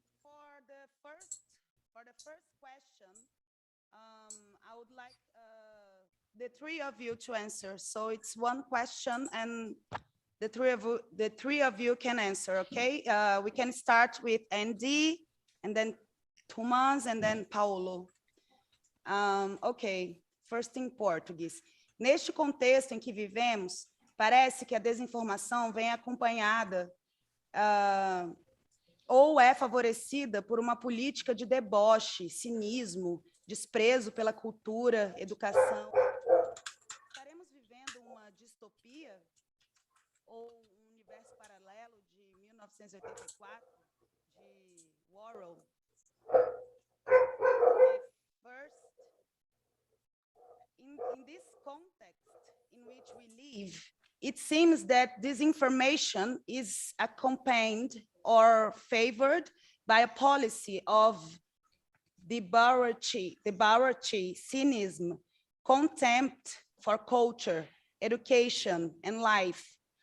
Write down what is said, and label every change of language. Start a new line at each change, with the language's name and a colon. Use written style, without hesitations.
English: For the first question, I would like the 3 of you to answer. So it's one question, and the three of you can answer. Okay, we can start with Andy, and then Thomas, and then Paulo. Okay, first in Portuguese.
Portuguese: Neste contexto em que vivemos, parece que a desinformação vem acompanhada ou é favorecida por uma política de deboche, cinismo, desprezo pela cultura, educação. Estaremos vivendo uma distopia ou um universo paralelo de 1984, de Orwell?
English: First, in this context in which we live, it seems that disinformation is accompanied or favored by a policy of debauchery, cynism, contempt for culture, education, and life.